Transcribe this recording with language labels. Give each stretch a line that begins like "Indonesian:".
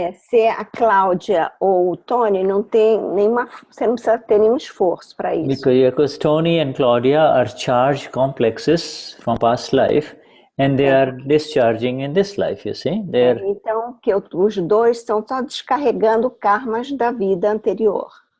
Portuguese: Ser a Cláudia ou o Tony não tem nenhuma, você não precisa ter nenhum esforço para isso.
English: Because Tony and Claudia are charged complexes from past life, and they are discharging in this life, you see.
Portuguese: Então, que os dois estão só descarregando karmas da vida anterior.